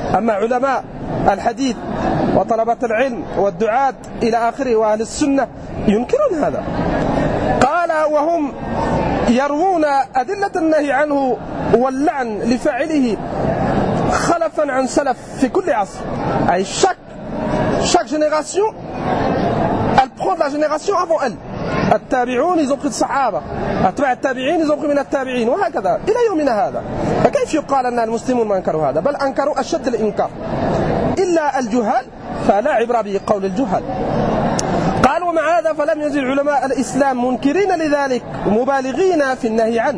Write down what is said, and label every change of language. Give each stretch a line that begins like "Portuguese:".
Arabic: أما علماء الحديث وطلبة العلم والدعاة إلى آخره وأهل السنة ينكرون هذا. قال وهم يروون أدلة النهي عنه واللعن لفاعله خلفا عن سلف في كل عصر.
French: أي chaque génération elle prend la génération avant elle.
Arabic: التابعون
French: ils ont pris
Arabic: الصحابة، أتباع التابعين ils ont pris من التابعين، وهكذا إلى يومنا هذا. فكيف يقال أن المسلمون ما أنكروا هذا؟ بل أنكروا أشد الإنكار. إلا الجهال فلا عبرة بقول الجهال. قال ومع هذا فلم يزل علماء الإسلام منكرين لذلك مبالغين في النهي عنه.